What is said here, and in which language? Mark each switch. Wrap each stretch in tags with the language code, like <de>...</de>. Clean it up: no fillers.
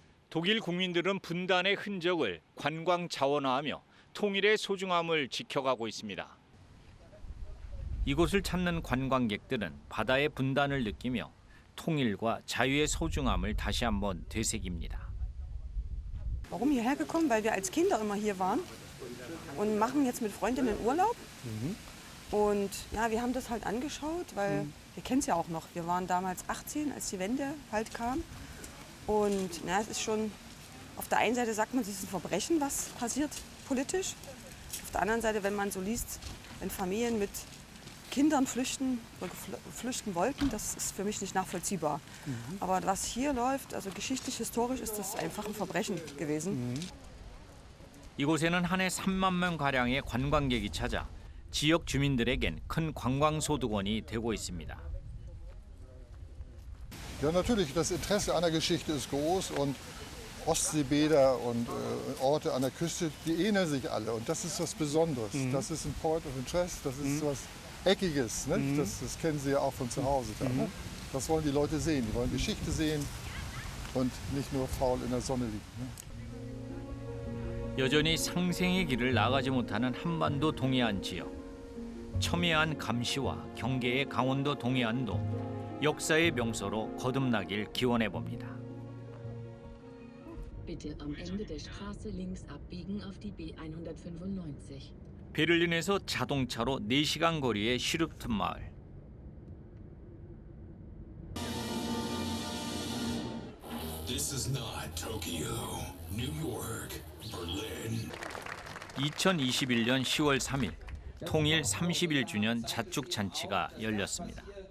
<ko>독일 국민들은 분단의 흔적을 관광 자원화하며 통일의 소중함을 지켜가고 있습니다. 이곳을 찾는 관광객들은 바다의 분단을 느끼며 통일과 자유의 소중함을 다시 한번 되새깁니다.</ko> <de>Warum hierher gekommen? Weil wir als Kinder immer hier waren und machen jetzt mit Freundinnen Urlaub. Und ja, wir haben das halt angeschaut, weil wir kennen es ja auch noch. Wir waren damals 18, als die Wende halt kam. Und na, es ist schon, auf der einen Seite sagt man, es ist ein Verbrechen, was passiert politisch. Auf der anderen Seite, wenn man so liest, wenn Familien mit Kindern flüchten oder flüchten wollten, das ist für mich nicht nachvollziehbar. Aber was hier läuft, also geschichtlich, historisch, ist das einfach ein Verbrechen gewesen.</de> <ko>이곳에는 한 해 3만 명가량의 관광객이 찾아 지역 주민들에겐 큰 관광소득원이 되고 있습니다.</ko> <de>Ja, natürlich, das Interesse an der Geschichte ist groß und Ostseebäder und Orte an der Küste, die ähneln sich alle und das ist was Besonderes. Das ist ein</de> <en>Point of Interest,</en> <de>das ist was Eckiges, ne? Das kennen Sie ja auch von zu Hause. Da, ne? Das wollen die Leute sehen, die wollen Geschichte sehen und nicht nur faul in der Sonne liegen. Ne?</de> <ko>여전히 상생의 길을 나가지 못하는 한반도 동해안 지역. 첨예한 감시와 경계의 강원도 동해안도 역사의 명소로 거듭나길 기원해 봅니다.</ko> <de>Bitte am Ende der Straße links abbiegen auf die B195.</de> <ko>베를린에서 자동차로 4시간 거리의 슈르프튼 마을.</ko> <en>This is not Tokyo, New York, Berlin.</en> <ko>2021년 10월 3일 통일 31주년 자축 잔치가 열렸습니다.</ko>